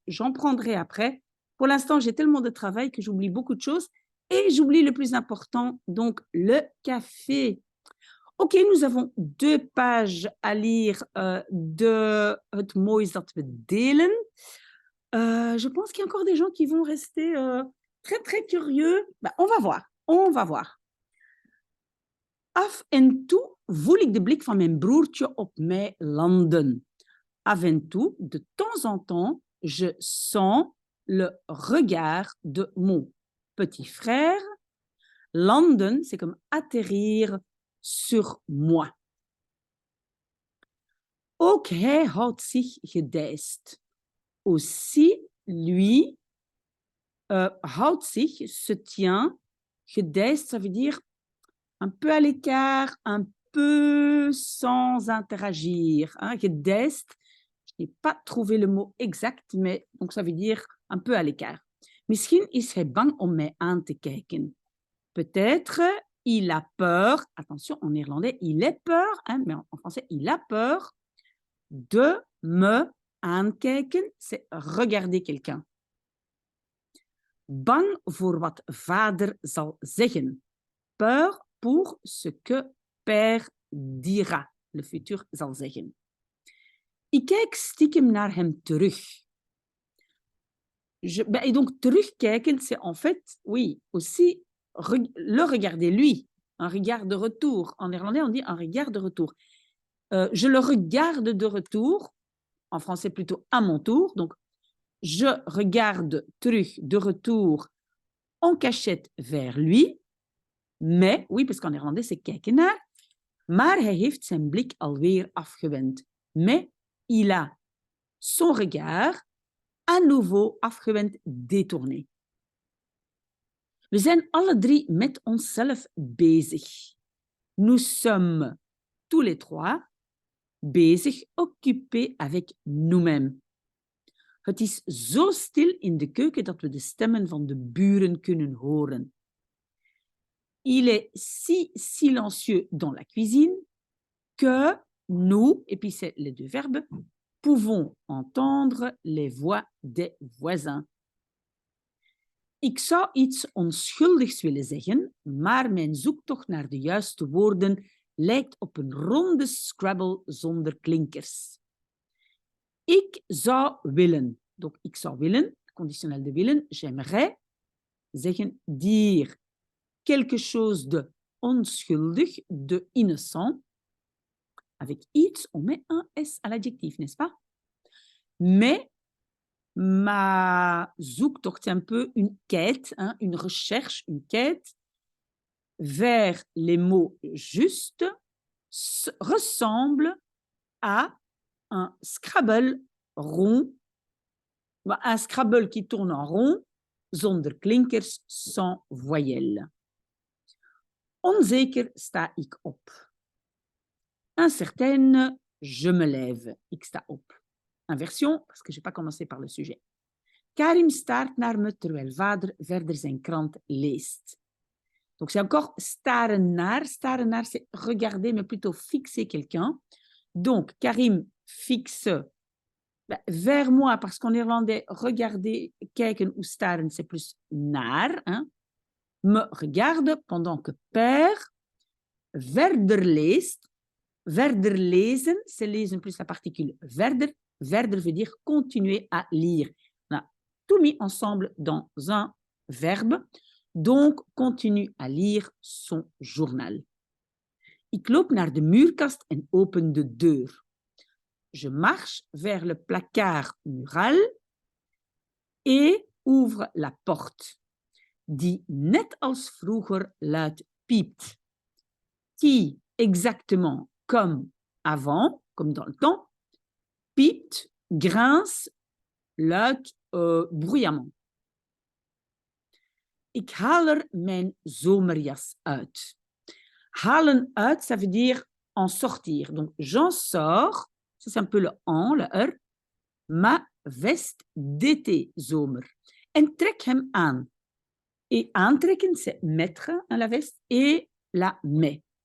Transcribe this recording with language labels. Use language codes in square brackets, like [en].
[fr] J'en prendrai après. Pour l'instant, j'ai tellement de travail que j'oublie beaucoup de choses et j'oublie le plus important, donc le café. Ok, nous avons 2 pages à lire de Het Mooi is dat we delen. Je pense qu'il y a encore des gens qui vont rester très, très curieux. Ben, on va voir, on va voir. [nl] Af en toe voel ik de blik van mijn broertje op mij landen. Af en toe, [fr] de temps en temps, je sens le regard de mon petit frère. Landen, c'est comme atterrir sur moi. [nl] Ook hij houdt zich gedijst. [fr] Aussi, lui [nl] houdt zich, [fr] se tient, gedijst, ça veut dire un peu à l'écart, un peu sans interagir. Hein. Gedijst, je n'ai pas trouvé le mot exact, mais donc ça veut dire un peu à l'écart. [nl] Misschien is hij bang om mij aan te kijken. [fr] Peut-être il a peur, attention en néerlandais, il est peur, hein, mais en français, il a peur de me aankijken, c'est regarder quelqu'un. [nl] Bang voor wat vader zal zeggen. [fr] Peur pour ce que père dira, le futur zal zeggen. [nl] Ik kijk stiekem naar hem terug. [fr] Et donc, terugkijken, c'est en fait, oui, aussi le regarder lui, un regard de retour. En néerlandais, on dit un regard de retour. Je le regarde de retour, en français plutôt à mon tour. Donc, je regarde terug de retour en cachette vers lui. Mais, oui, parce qu'en néerlandais, c'est kijken naar. [nl] Maar hij heeft zijn blik alweer afgewend. [fr] Mais il a son regard à nouveau afgewend, détourné. [nl] We zijn alle drie met onszelf bezig. [fr] Nous sommes tous les trois bezig, occupés avec nous-mêmes. [nl] Het is zo stil in de keuken dat we de stemmen van de buren kunnen horen. [fr] Il est si silencieux dans la cuisine que nous, et puis c'est les 2 verbes, pouvons entendre les voix des voisins. [nl] Ik zou iets onschuldigs willen zeggen, maar mijn zoektocht naar de juiste woorden lijkt op een ronde Scrabble zonder klinkers. Ik zou willen, donc ik zou willen, [fr] conditionnel de willen, j'aimerais, zeggen dire quelque chose de onschuldig, de innocent. Avec iets, on met un S à l'adjectif, n'est-ce pas? Mais ma zoektocht, c'est un peu une quête, hein, une recherche, une quête vers les mots justes, ressemble à un Scrabble rond, un Scrabble qui tourne en rond, zonder klinkers, sans voyelles. [nl] Onzeker sta ik op. [fr] Incertaine, je me lève. [nl] Ik sta op. [fr] Inversion, parce que je n'ai pas commencé par le sujet. [nl] Karim staart naar me terwijl vader verder zijn krant leest. [fr] Donc c'est encore staren naar. Staren naar, c'est regarder, mais plutôt fixer quelqu'un. Donc Karim fixe vers moi, parce qu'en néerlandais, regarder, kijken ou staren, c'est plus naar. Hein? Me regarde pendant que père verder leest. Verder lezen, c'est lezen plus la particule verder. Verder veut dire continuer à lire. On a tout mis ensemble dans un verbe. Donc, continue à lire son journal. [nl] Ik loop naar de muurkast en open de deur. [fr] Je marche vers le placard mural et ouvre la porte, [nl] die net als vroeger luid piept. [fr] Qui, exactement comme avant, comme dans le temps, piept, grince, luid, bruyamment. [nl] Ik haal er mijn zomerjas uit. [fr] Halen uit, ça veut dire en sortir. Donc, j'en sors, ça c'est un peu le en, le er. ma veste d'été zomer. [nl] En trek hem aan. [fr] Et aantrekken, c'est mettre à la veste et la mets.